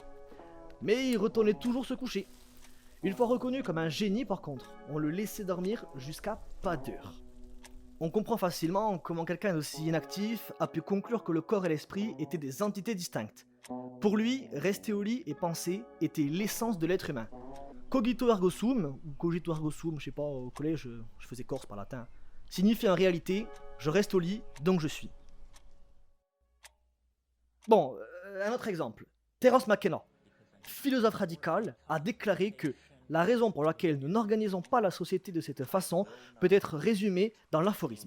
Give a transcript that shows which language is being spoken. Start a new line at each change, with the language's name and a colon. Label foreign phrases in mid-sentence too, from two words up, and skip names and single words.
French: Mais il retournait toujours se coucher. Une fois reconnu comme un génie par contre, on le laissait dormir jusqu'à pas d'heure. On comprend facilement comment quelqu'un d'aussi inactif a pu conclure que le corps et l'esprit étaient des entités distinctes. Pour lui, rester au lit et penser était l'essence de l'être humain.
Latin: Cogito ergo sum, ou cogito ergo sum,
French: je sais pas, au collège je faisais corse par latin, signifie en réalité je reste au lit donc je suis. Bon, un autre exemple. Terence McKenna, philosophe radical, a déclaré que la raison pour laquelle nous n'organisons pas la société de cette façon peut être résumée dans l'aphorisme.